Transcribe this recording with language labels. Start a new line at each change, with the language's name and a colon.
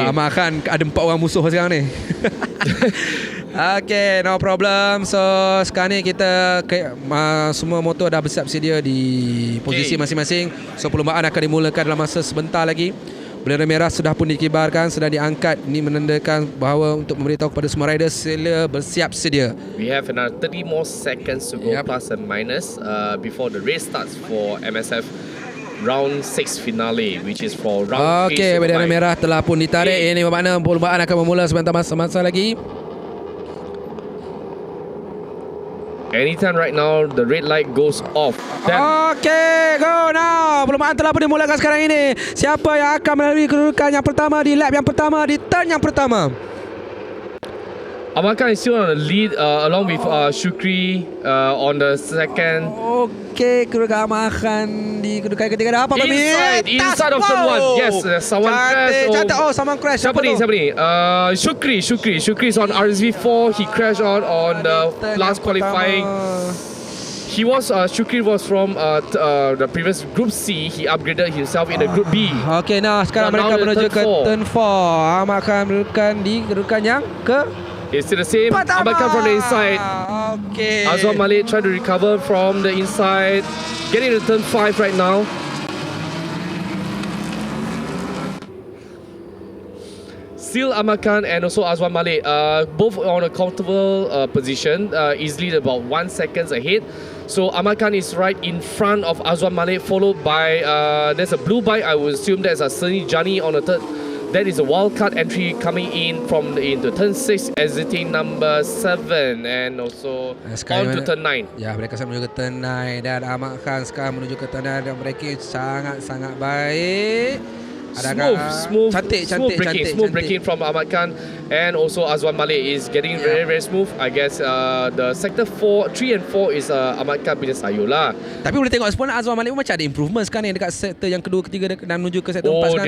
Malay: So Ahmad Khan ada 4 orang musuh sekarang ni.
English: Okay, no problem.
Malay: So sekarang ni kita semua motor dah bersiap sedia di posisi masing-masing. So perlombaan akan dimulakan dalam masa sebentar lagi. Bendera merah sudah pun dikibarkan, sudah diangkat. Ini menandakan bahawa untuk memberitahu kepada semua riders sila bersiap sedia.
English: We have another 30 more seconds to go, plus and minus, before the race starts for MSF round 6 finale, which is for round 3.
Malay: Okay, bendera merah telah pun ditarik. Ini bermakna perlombaan akan bermula sebentar masa lagi.
English: Anytime right now, the red light goes off. Okay, go now.
Malay: Perlombaan telah pun dimulakan sekarang ini. Siapa yang akan melalui kedudukan yang pertama di lap yang pertama, di turn yang pertama?
English: Ahmad Khan is still on the lead along with Shukri on the second.
Malay: Okey, kedudukan Ahmad Khan di kedudukan ketiga dah apa
English: Inside of turn 1. Yes, someone crashed.
Malay: Cantik.
English: Oh, someone crash.
Malay: Siapa ni?
English: Shukri is on RSV4. He crashed on the last qualifying. Shukri was from the previous Group C. He upgraded himself in the Group B.
Malay: Okey, nah sekarang mereka menuju ke turn 4. Ahmad Khan merupakan di kedudukan yang ke
English: It's still the same. Ahmad Khan from the inside. Okay. Azwan Malik trying to recover from the inside. Getting to turn 5 right now. Still Ahmad Khan and also Azwan Malik, both on a comfortable position, easily about 1 second ahead. So Ahmad Khan is right in front of Azwan Malik, followed by there's a blue bike. I would assume there's a Sunny Jani on the third. That is a wildcard entry coming in from into turn 6, exiting number 7, and also on to turn 9.
Malay: Ya, mereka sekarang menuju ke turn 9 dan Ahmad Khan sekarang menuju ke turn 9 dan braking sangat-sangat baik.
English: Smooth braking from Ahmad Khan, and also Azwan Malik is getting very smooth. I guess the sector 3 and 4 is Ahmad Khan
Malay: punya sayur lah. Tapi boleh tengok sebenarnya Azwan Malik macam ada improvement sekarang ni dekat sektor yang kedua, ketiga dan menuju ke sektor 4 sekarang.